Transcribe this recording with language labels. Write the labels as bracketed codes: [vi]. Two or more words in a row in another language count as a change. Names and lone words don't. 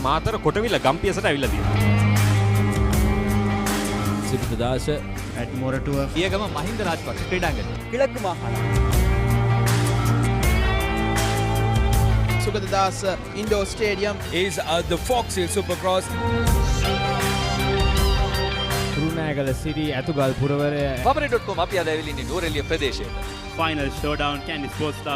[si] මාතර කොටවිල ගම්පියසට ඇවිල්ලා තියෙනවා. සිරිතදාස ඇඩ්මෝරටුව පියගම මහින්ද රාජපක්ෂ ක්‍රීඩාංගණය. [ta] கிழக்கு மாகாணம் [en] Sugatadasa Indoor Stadium is the Fox Hill Supercross. [si] කුරුණෑගල සිටි ඇතුගල් පුරවරය පමණ.com අපි අද ඇවිල්ලා ඉන්නේ නෝරෙලිය ප්‍රදේශයට. [en] Final showdown Candy Sports Club.